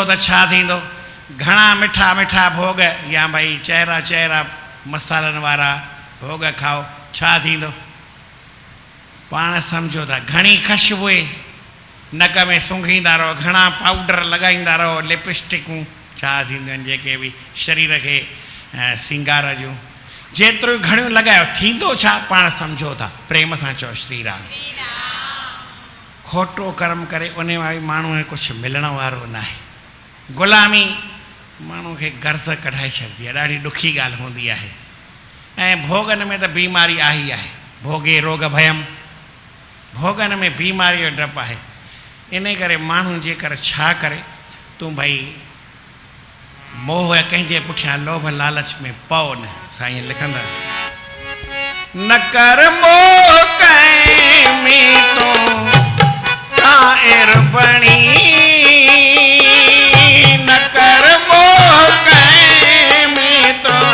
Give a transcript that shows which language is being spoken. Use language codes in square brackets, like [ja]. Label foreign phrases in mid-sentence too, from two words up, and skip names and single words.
[sd] त छा थींदो घणा मिठा मिठा भोग या भई चहिरा चहिरा मसालनि वारा भोग खाओ छा थींदो पाण सम्झो था घणी ख़ुशबू नक में सूंघींदा रहो घणा पाउडर लॻाईंदा रहो लिपस्टिकूं छा थींदियूं आहिनि जेके बि शरीर खे सिंगार जूं जेतिरो घणियूं लॻायो थींदो छा पाण सम्झो था प्रेम सां चओ श्री राम खोटो कर्म करे उन मां बि माण्हू खे कुझु मिलण वारो न आहे ग़ुलामी माण्हू खे गर्ज़ कढाए छॾंदी आहे ॾाढी ॾुखी ॻाल्हि हूंदी आहे ऐं भोगनि में त बीमारी आहे ई आहे [sa] भोगे रोग भयम [sd] भोगनि में बीमारी जो डपु आहे इन करे माण्हू जेकर छा करे तूं भई मोह कंहिंजे पुठियां लोभ लालच में पओ न साईं लिखंदा न कर मोह कंहिं में तूं कायर बणी न कर मोह कंहिं में तूं